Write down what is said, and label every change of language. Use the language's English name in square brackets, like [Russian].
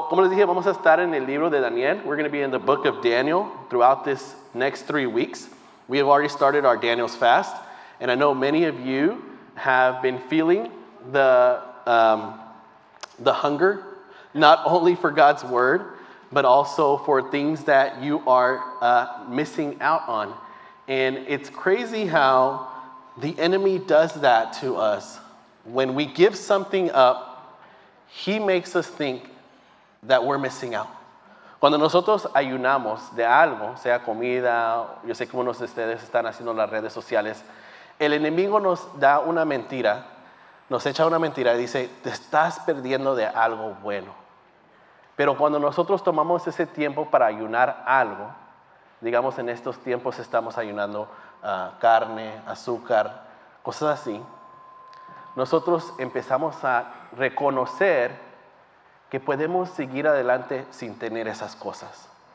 [Spanish] dije, vamos a estar en el libro de Daniel. [English] We're going to be in the book of Daniel throughout this next 3 weeks. We have already started our Daniel's fast, and I know many of you have been feeling the hunger, not only for God's word, but also for things that you are missing out on. And it's crazy how the enemy does that to us. When we give something up, he makes us think that we're missing out. [Spanish] Cuando nosotros ayunamos de algo, sea comida, yo sé que unos de ustedes están haciendo las redes sociales, el enemigo nos da una mentira, nos echa una mentira y dice, te estás perdiendo de algo bueno. Pero cuando nosotros tomamos ese tiempo para ayunar algo, digamos en estos tiempos estamos ayunando carne, azúcar, cosas así, nosotros empezamos a reconocer que podemos seguir adelante sin tener esas cosas.